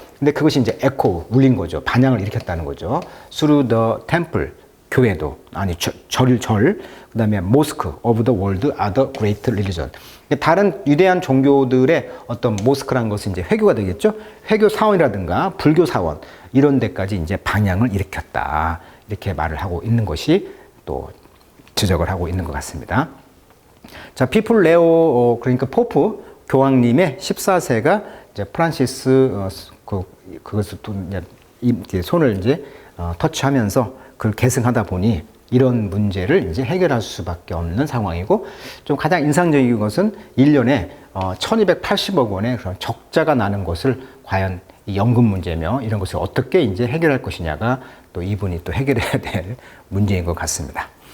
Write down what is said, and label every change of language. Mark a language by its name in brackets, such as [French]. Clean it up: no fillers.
[Korean] 근데 그것이 이제 에코, 울린 거죠. 반향을 일으켰다는 거죠. [English] through the temple, [Korean] 교회도, 아니 절, 그 다음에 [English] mosque of the world are the great religion. [Korean] 다른 위대한 종교들의 어떤 모스크라는 것은 이제 회교가 되겠죠. 회교 사원이라든가 불교 사원 이런 데까지 이제 방향을 일으켰다. 이렇게 말을 하고 있는 것이 또 지적을 하고 있는 것 같습니다. 자, 피플 레오, 그러니까 포프 교황님의 14세가 이제 프란시스 그것을 또 이제 손을 이제 터치하면서 그걸 계승하다 보니 이런 문제를 이제 해결할 수밖에 없는 상황이고, 좀 가장 인상적인 것은 1년에 1280억 원의 그런 적자가 나는 것을 과연 이 연금 문제며 이런 것을 어떻게 이제 해결할 것이냐가 또 이분이 또 해결해야 될 문제인 것 같습니다.